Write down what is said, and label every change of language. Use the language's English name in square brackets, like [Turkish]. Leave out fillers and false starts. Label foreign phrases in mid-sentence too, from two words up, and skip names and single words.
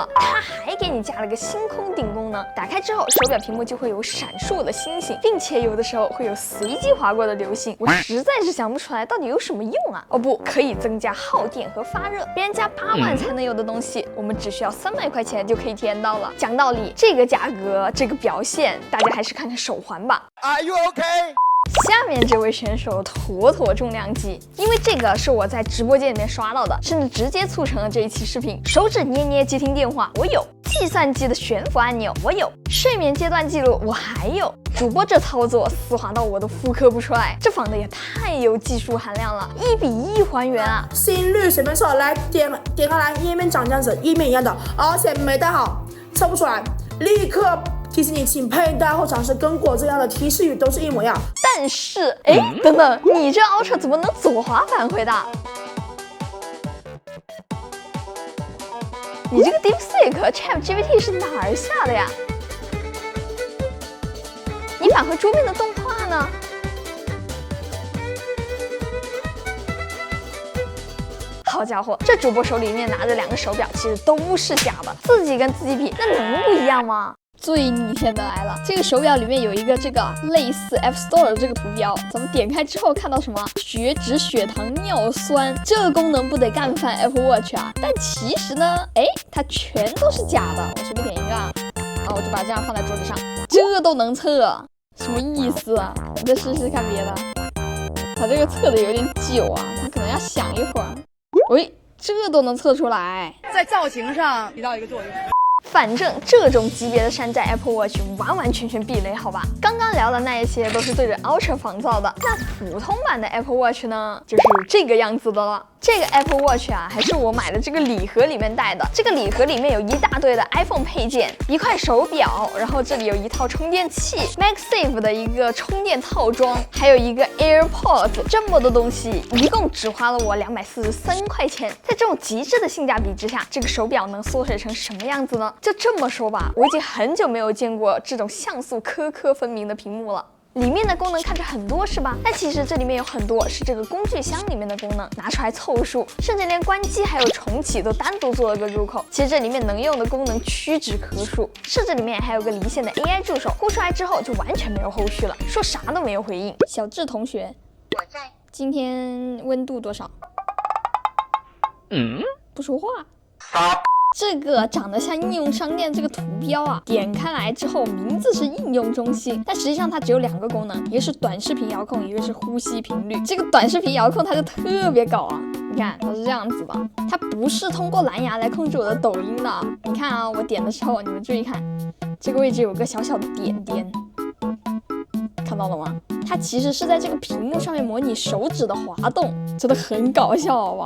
[Chinese] 它還給你加了個星空頂功能，打開之後手表屏幕就會有閃爍的星星，並且有的時候會有隨機劃過的流星。我實在是想不出來到底有什麼用啊！哦不，可以增加耗電和發熱，別人家8萬才能有的東西，我們只需要300塊錢就可以體驗到了。講道理，這個價格，這個表現，大家還是看看手環吧。 [English] Are you okay? [Chinese] 下面這位選手妥妥重量級，因為這個是我在直播間裡面刷到的，甚至直接促成了這一期視頻。手指捏捏接聽電話，我有；計算機的懸浮按鈕，我有；睡眠階段記錄，我還有。主播這操作絲滑到我都複刻不出來，這仿的也太有技術含量了，1比1還原啊！心率隨便測，來點開來，頁面長這樣子，頁面一樣的，而且沒帶好，測不出來，立刻提醒你，請佩戴或嘗試，跟果這樣的提示語都是一模一樣。但是，哎，等等，你這 Ultra 怎麼能左滑返回的？你這個 DeepSeek ChatGPT 是哪兒下的呀？你返回桌面的動畫呢？好家伙，這主播手裡面拿着2個手表，其實都是假的，自己跟自己比，那能不一樣嗎？最逆天的來了，這個手表裡面有一個這個類似 App Store 的這個圖標，咱們點開之後看到什麼血脂、血糖、尿酸，這個功能不得幹翻 Apple Watch 啊？但其實呢，哎，它全都是假的。我隨便點一個啊，我就把這樣放在桌子上，這都能測，什麼意思啊？我再試試看別的。它這個測的有點久啊，它可能要想一會兒。喂，這都能測出來，在造型上起到一個作用。反正這種級別的山寨 Apple Watch 完完全全避雷，好吧？剛剛聊的那一些都是對着 Ultra 仿造的，那普通版的 Apple Watch 呢，就是這個樣子的了。這個 Apple Watch 啊，還是我買的这個禮盒裡面帶的。這個禮盒裡面有一大堆的 iPhone 配件，一塊手表，然後這裡有一套充電器 ，MagSafe 的一個充電套裝，還有一個 AirPods， 這麼多東西，一共只花了我243塊錢。在這種極致的性價比之下，這個手表能縮水成什麼樣子呢？就這麼說吧，我已經很久沒有見過這種像素顆顆分明的屏幕了。裡面的功能看着很多是吧？但其實這裡面有很多是这個工具箱裡面的功能，拿出來湊數，甚至連關機還有重啟都單獨做了個入口。其實這裡面能用的功能屈指可數，甚至裡面還有個離線的 AI 助手，呼出來之後就完全沒有後續了，說啥都沒有回應。小智同學，我在。今天溫度多少？不說話。這個長得像應用商店這個圖標啊，點開來之後名字是應用中心，但實際上它只有2個功能，一個是短視頻遙控，一個是呼吸頻率。這個短視頻遙控它就特別搞啊，你看它是這樣子的，它不是通過藍牙來控制我的抖音的。你看啊，我點的時候你們注意看，這個位置有個小小的點點，看到了嗎？它其實是在這個屏幕上面模擬手指的滑動，真的很搞笑好吧？